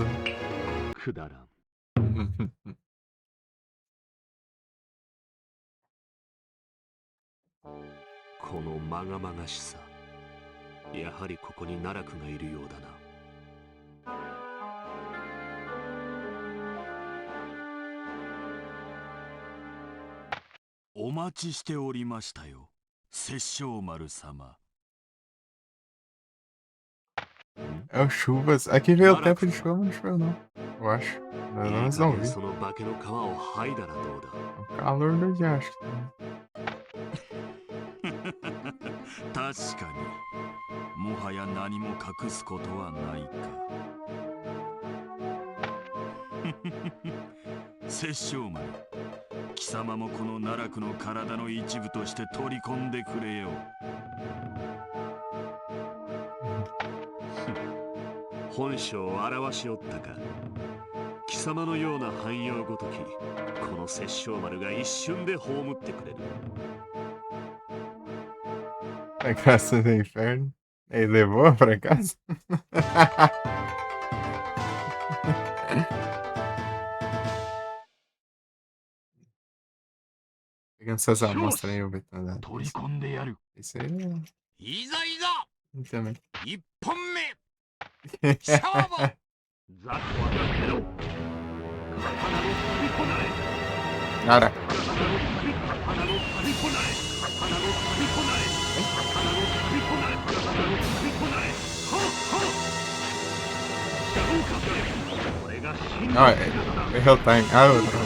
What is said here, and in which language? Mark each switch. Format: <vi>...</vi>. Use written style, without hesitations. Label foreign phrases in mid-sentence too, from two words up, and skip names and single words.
<ja>くだらん。このまがまがしさ。やはりここに奈落がいるようだな。お待ちしておりましたよ、殺生丸様。</ja> <pt>É o Chuvas. Aqui veio o tempo de chuva, mas não choveu não. Eu acho. Mas não vi.</pt> <ja>その化けの皮を剥いだらどうだ。</ja> <pt>O calor do dia, acho que.</pt> <ja>確かに、もはや何も隠すことはないか。殺生丸、貴様もこの奈落の体の一部として取り込んでくれよ。本性を表しおったか。貴様のような汎用ごとき、この殺生丸が一瞬で葬ってくれる。</ja> <pt>A graça do inferno. Ele levou pra casa? Pegando essas amostras aí, Betão. Isso aí é.</pt> <ja>いざいざ</ja> <pt>Também.</pt> <ja>一本目勝負。</ja> <pt>Nada.</pt> <es>No, es el</es> <en>time out.</en>